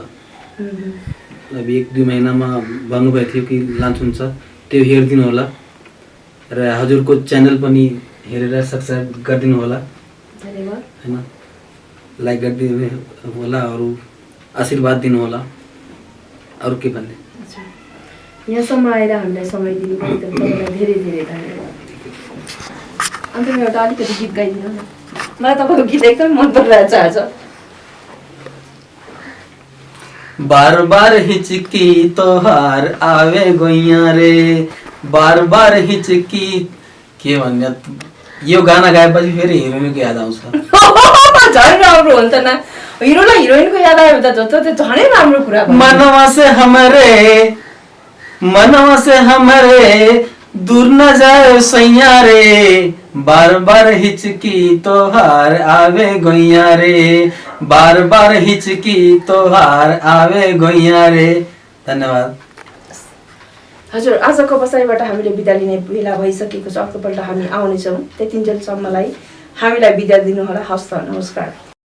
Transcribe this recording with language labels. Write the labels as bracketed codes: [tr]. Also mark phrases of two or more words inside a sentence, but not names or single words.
[ne] अब 1-2 महिनामा भन्नुभएको थियो कि लान्छुन छ, त्यो हेरिदिनु होला र हजुरको च्यानल पनि हेरेर सब्सक्राइब गरिदिनु होला हैन, लाइक गरिदिनु होला, अरू आशीर्वाद दिनु होला। अरू के भन्ने? यहाँसम्म आएर हामीलाई समय दिनुभयो तपाईँलाई धेरै धेरै धन्यवाद। अन्त म एउटा अलिकति गीत गाइदिनु न, मलाई तपाईँको गीत एकदम मन परिरहेछ आज। [bho] बार बार हिचकी तोहार आवे गैया रे, बार बार हिचकी [ne] के भन्ने। यो गाना गाएपछि फेरि हिरोइनको याद आउँछ। झन् राम्रो हुन्छ न, हिरोलाई हिरोइनको याद आयो भने त त्यो झनै राम्रो कुरा भयो। [bho] मनवा से हमरे दूर न जाए सैया रे, बार बार हिचकी तोहार आवे गैया रे, बार बार हिचकी तोहार आवे गैया रे। [ne] धन्यवाद हजुर। आजको बसाइबाट हामीले बिदा लिने बेला भइसकेको छ। अर्कोपल्ट हामी आउनेछौँ, त्यतिन्जेलसम्मलाई हामीलाई बिदा दिनु होला। हस्त, नमस्कार।